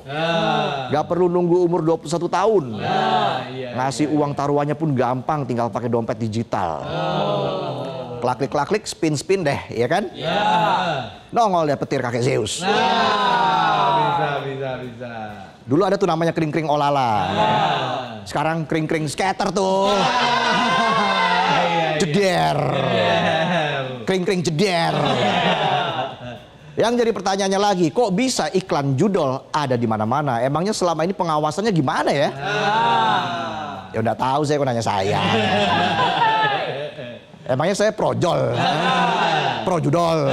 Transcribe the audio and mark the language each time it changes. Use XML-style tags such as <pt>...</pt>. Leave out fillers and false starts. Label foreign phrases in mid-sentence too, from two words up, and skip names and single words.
<id>Gak perlu nunggu umur 21 tahun. Ngasih uang taruhannya pun gampang, tinggal pakai dompet digital. Klik, spin deh, ya kan? Nongol deh petir kakek Zeus. Bisa. Dulu ada tuh namanya kring-kring olala. Sekarang kring-kring skater tuh. Jeder. Kring-kring jeder. Yang jadi pertanyaannya lagi, kok bisa iklan judol ada di mana-mana? Emangnya selama ini pengawasannya gimana ya? Ya udah tahu saya, kok nanya saya. Emangnya saya projol, pro judol.</id>